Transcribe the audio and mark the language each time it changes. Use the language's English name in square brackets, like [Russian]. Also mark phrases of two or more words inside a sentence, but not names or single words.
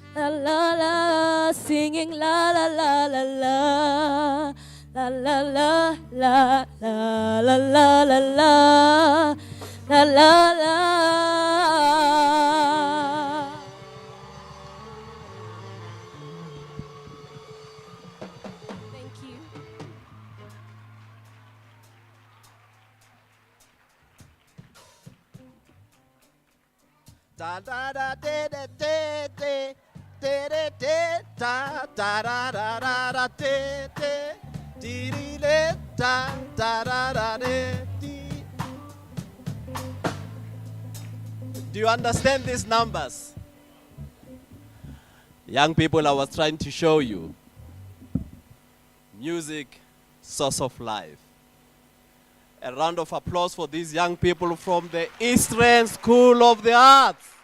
[English] la la, singing la la la la la. La la la la la la la la la la la la. Thank you. Da da da de de de de de de de da da da da da da de de di di de da da da da de di. Do you understand these numbers? Young people, I was trying to show you. Music, source of life. A round of applause for these young people from the Eastern School of the Arts.